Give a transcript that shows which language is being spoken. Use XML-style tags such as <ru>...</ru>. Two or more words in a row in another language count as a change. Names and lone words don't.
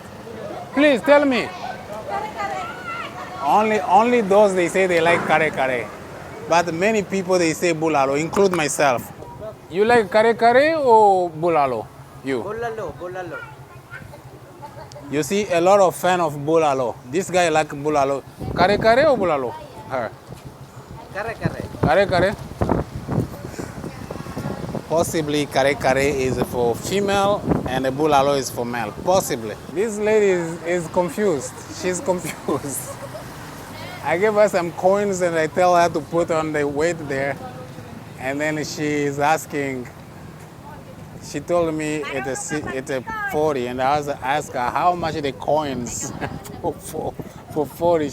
<en>Please tell me. Only those they say they like kare kare. But many people they say bulalo, include myself. You like kare kare or bulalo? You? Bulalo, bulalo. You see a lot of fan of bulalo. This guy like bulalo. Kare kare or bulalo? Her. Kare kare. Kare kare. Possibly kare kare is for female and the bulalo is for male. Possibly. This lady is confused. She's confused. I gave her some coins and I tell her to put on the weight there. And then she's asking, she told me it's a 40 and I asked her how much the coins for 40.</en>